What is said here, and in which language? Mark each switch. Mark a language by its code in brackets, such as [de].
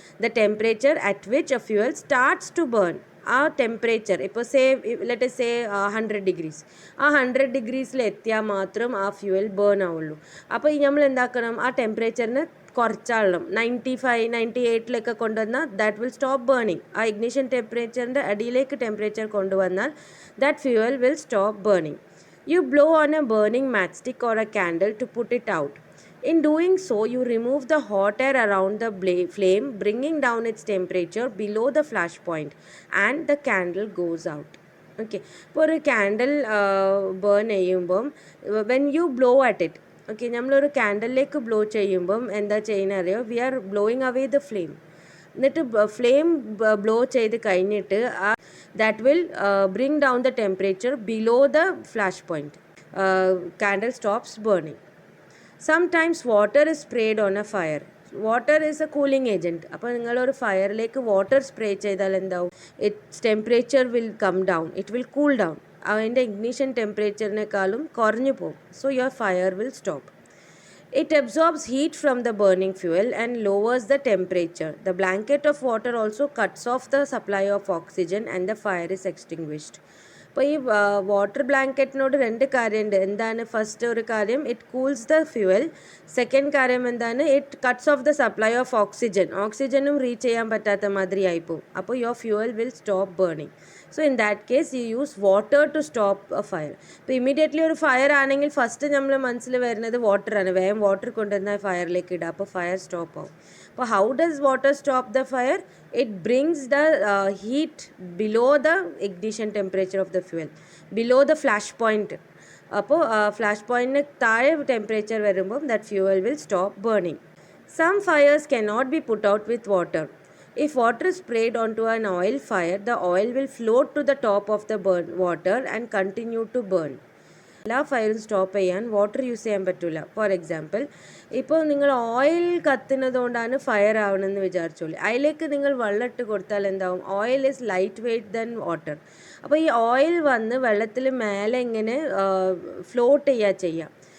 [en] The temperature at which a fuel starts to burn. [ml] ആ temperature ഇപ്പോൾ [en] let say [ml] 100 degrees, ആ 100 ഡിഗ്രീസിൽ എത്തിയാൽ മാത്രം ആ ഫ്യൂവൽ ബേൺ ആവുള്ളൂ. അപ്പോൾ ഈ നമ്മൾ എന്താക്കണം, ആ ടെമ്പറേച്ചറിന് കുറച്ചാളണം. 95, 98 കൊണ്ടുവന്നാൽ [en] That will stop burning. [ml] ആ ഇഗ്നിഷൻ ടെമ്പറേച്ചറിൻ്റെ അടിയിലേക്ക് ടെമ്പറേച്ചർ കൊണ്ടുവന്നാൽ [en] That fuel will stop burning. You blow on a burning matchstick or a candle to put it out. In doing so, you remove the hot air around the flame, bringing down its temperature below the flash point, and the candle goes out. [ml] Okay, ഇപ്പോൾ ഒരു candle burn ചെയ്യുമ്പം [en] when you blow at it, [ml] okay, നമ്മളൊരു ക്യാൻഡലിലേക്ക് blow ചെയ്യുമ്പം എന്താ ചെയ്യുന്നത് അറിയോ, [en] We are blowing away the flame. [ml] എന്നിട്ട് flame blow ചെയ്ത് കഴിഞ്ഞിട്ട് [en] That will bring down the temperature below the flash point. Candle stops burning. Sometimes water is sprayed on a fire. Water is a cooling agent. [ml] അപ്പോൾ നിങ്ങളൊരു ഫയറിലേക്ക് water spray ചെയ്താൽ എന്താവും, [en] Its temperature will come down, it will cool down. [ml] അതിൻ്റെ ignition ടെമ്പറേച്ചറിനേക്കാളും കുറഞ്ഞു പോകും. [en] So your fire will stop. It absorbs heat from the burning fuel and lowers the temperature. The blanket of water also cuts off the supply of oxygen and the fire is extinguished. [ml] അപ്പോൾ ഈ water ബ്ലാങ്കറ്റിനോട് 2 കാര്യമുണ്ട്. എന്താണ്? First ഒരു കാര്യം, [en] It cools the fuel. [ml] Second കാര്യം എന്താണ്? [en] It cuts off the supply of oxygen. [ml] ഓക്സിജനും reach ചെയ്യാൻ പറ്റാത്ത മാതിരി ആയിപ്പോവും. [en] അപ്പോൾ your fuel will stop burning. So in that case you use water to stop a fire. [ml] ഇപ്പോൾ ഇമ്മീഡിയറ്റ്ലി ഒരു ഫയർ ആണെങ്കിൽ ഫസ്റ്റ് നമ്മൾ മനസ്സിൽ വരുന്നത് വാട്ടറാണ്. വേഗം വാട്ടർ കൊണ്ടുവന്ന ഫയറിലേക്ക് ഇടുക, അപ്പോൾ ഫയർ സ്റ്റോപ്പ് ആവും. അപ്പോൾ [en] How does water stop the fire? It brings the heat below the ignition temperature of the fuel, below the flash point. [ml] അപ്പോൾ ഫ്ലാഷ് പോയിൻറ്റിന് താഴെ ടെമ്പറേച്ചർ വരുമ്പം [en] That fuel will stop burning. Some fires cannot be put out with water. If water is sprayed onto an oil fire, the oil will float to the top of the water and continue to burn. [ml] എല്ലാ ഫയറും stop ചെയ്യാൻ water use ചെയ്യാൻ പറ്റില്ല. [en] for example, [ml] ഇപ്പോൾ നിങ്ങൾ oil കത്തുന്നത് കൊണ്ടാണ് fire ആവണമെന്ന് വിചാരിച്ചോളൂ. അതിലേക്ക് നിങ്ങൾ വെള്ളം ഇട്ട് കൊടുത്താൽ എന്താവും? [en] Oil is light weight then water. [ml] അപ്പോൾ ഈ ഓയിൽ വന്ന് വെള്ളത്തിൽ മേലെ ഇങ്ങനെ ഫ്ലോട്ട് ചെയ്യുക.